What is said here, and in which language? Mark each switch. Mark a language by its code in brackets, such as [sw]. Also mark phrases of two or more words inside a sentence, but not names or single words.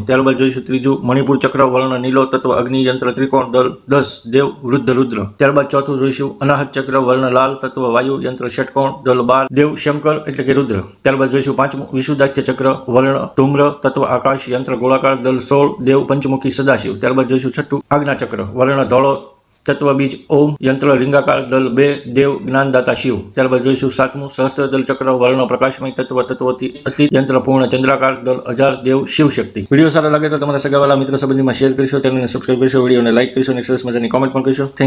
[gu] ત્યારબાદ જોઈશું ત્રીજું મણિપુર ચક્ર, વર્ણ નીલો, તત્વ અગ્નિ, યંત્ર ત્રિકોણ, દળ 10, દેવ વૃદ્ધ રુદ્ર। ત્યારબાદ ચોથું જોઈશું અનાહત ચક્ર, વર્ણ લાલ, તત્વ વાયુ, યંત્ર ષટકોણ, દળ 12, દેવ શંકર એટલે કે રુદ્ર। ત્યારબાદ જોઈશું પાંચમું વિશુદ્ધાખ્ય ચક્ર, વર્ણ ધૂમ્ર, તત્વ આકાશ, યંત્ર ગોળાકાર, દળ 16, દેવ પંચમુખી સદાશિવ। ત્યારબાદ જોઈશું છઠ્ઠું આજ્ઞા ચક્ર, વર્ણ ધોળો, તત્વ બીજ ઓમ, યંત્ર લિંગાકાર, દળ 2, દેવ જ્ઞાનદાતા શિવ। ત્યારબાદ જોઈશું સાતમું સહસ્ત્રદલ ચક્ર, વર્ણ પ્રકાશમય, તત્વ તત્વતી અતિ, યંત્ર પૂર્ણ ચંદ્રાકાર, દળ 1000, દેવ શિવ શક્તિ। વિડિયો સારો લાગે તો તમારા સગાવાલા મિત્ર સંબંધી મેં શેર કરશો, ચેનલ ને સબ્સ્ક્રાઇબ કરશો, વિડિયો ને લાઇક કરશો, સરસ મજાની કૉમેન્ટ પણ કરશો। [en] thank you.